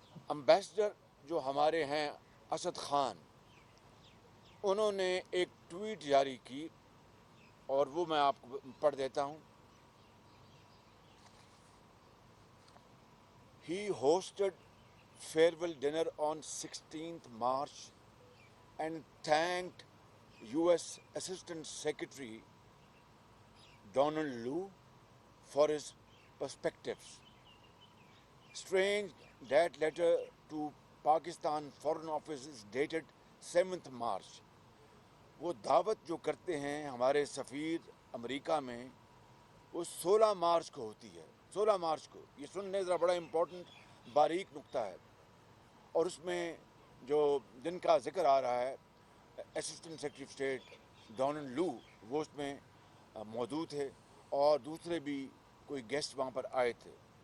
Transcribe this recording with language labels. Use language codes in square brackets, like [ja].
[ur] Ambassador جو ہمارے ہیں اسد خان، انہوں نے ایک ٹویٹ جاری کی اور وہ میں آپ کو پڑھ دیتا ہوں۔ [en] He hosted farewell dinner on 16th March and thanked U.S. Assistant Secretary Donald Lu for his perspectives. Strange that letter to Pakistan Foreign Office is dated 7th March. [ur] وہ دعوت جو کرتے ہیں ہمارے سفیر امریکہ میں، وہ 16 مارچ کو ہوتی ہے، 16 مارچ کو۔ یہ سننے ذرا بڑا امپورٹنٹ باریک نقطہ ہے، اور اس میں جو جن کا ذکر آ رہا ہے assistant secretary of state Donald لو، وہ اس میں موجود تھے، اور دوسرے بھی کوئی گیسٹ وہاں پر آئے تھے،